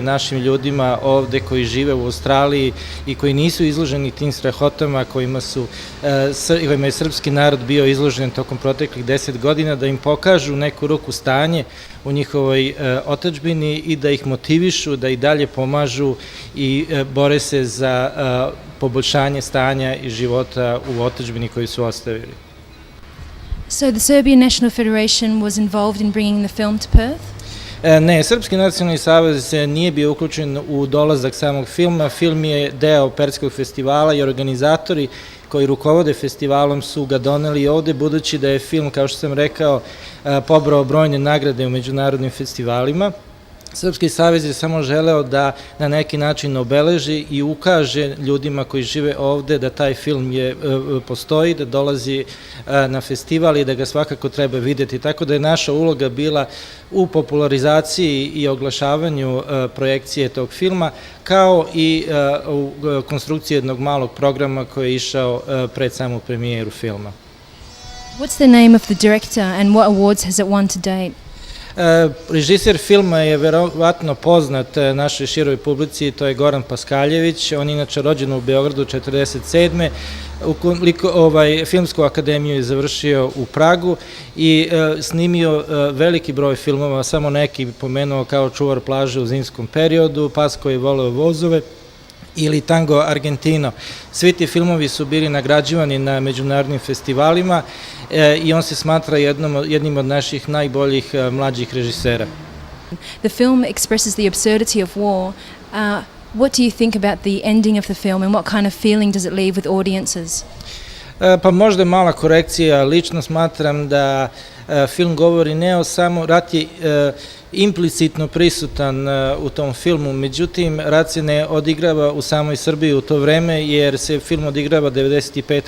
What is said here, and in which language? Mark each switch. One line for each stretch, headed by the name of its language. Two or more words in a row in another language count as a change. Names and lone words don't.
Serbian: našim ljudima ovde koji žive u Australiji i koji nisu izloženi tim strahotama kojima je srpski narod bio izložen tokom proteklih 10 godina, da im pokažu neku ruku stanje u njihovoj otadžbini i da ih motivišu, da i dalje pomažu i bore se za poboljšanje stanja i života u otadžbini koju su ostavili.
English: So the Serbian National Federation was involved in bringing the film to Perth?
Serbian: Ne, Srpski nacionalni savez nije bio uključen u dolazak samog filma. Film je deo Perskog festivala i organizatori koji rukovode festivalom su ga doneli ovde, budući da je film, kao što sam rekao, pobrao brojne nagrade u međunarodnim festivalima. Srpski savez je samo želeo da na neki način obeleži i ukaže ljudima koji žive ovde da taj film postoji, da dolazi na festival i da ga svakako treba videti. Tako da je naša uloga bila u popularizaciji i oglašavanju projekcije tog filma, kao i u konstrukciji jednog malog programa koji je išao pred samu premijeru filma.
English: What's the name of the director and what awards has it won to date?
Serbian: Režiser filma je verovatno poznat našoj široj publici, to je Goran Paskaljević, on je inače rođen u Beogradu 1947. Filmsku akademiju je završio u Pragu i snimio veliki broj filmova, samo neki pomenuo kao Čuvar plaže u zimskom periodu, Pas koji je voleo vozove ili Tango Argentino. Svi ti filmovi su bili nagrađivani na međunarodnim festivalima i on se smatra jednim od naših najboljih mlađih režisera.
English: The film expresses the absurdity of war. What do you think about the ending of the film and what kind of feeling does it leave with audiences?
Serbian: Pa možda mala korekcija, lično smatram da film govori ne o samo, rat je implicitno prisutan u tom filmu, međutim rat se ne odigrava u samoj Srbiji u to vreme jer se film odigrava 1995.